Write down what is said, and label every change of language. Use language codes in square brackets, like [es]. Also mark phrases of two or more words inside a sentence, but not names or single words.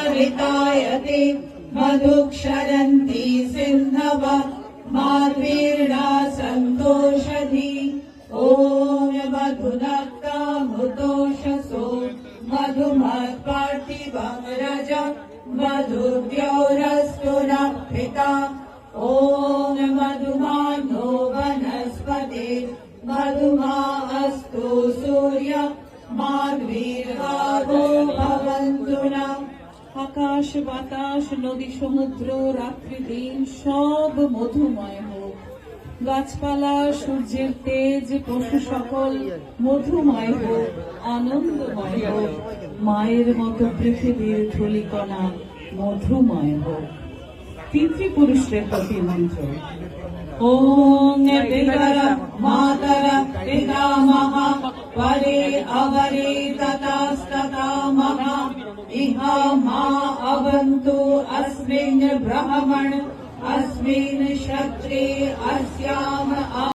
[sa] हितायते मधुक्षरन्ति सिन्धव माद्वीर्णा सन्तोषधि ॐ मधुनक्तामुतोषसो मधुमत्पार्थिवं रजं मधुद्यौरस्तु नः पिता ॐ मधुमानो वनस्पते मधुमा अस्तु सूर्य माद्वीर्गावो भवन्तु नः। [bn] আকাশ বাতাস নদী সমুদ্র রাত্রি দিন সব মধুময় হোক। গাছপালা সূর্যের তেজ পশু সকল মধুময় হোক, আনন্দময় হোক। মায়ের মতো পৃথিবীর ধূলিকণা মধুময় হোক। পিতৃপুরুষের প্রতি মন্ত্র। [sa] ॐ पितरं मातरं पितामह परे अवरे ततस्ततामह इह मा अवन्तु अस्मिन् ब्रह्मन् अस्मिन् क्षत्रे अस्याम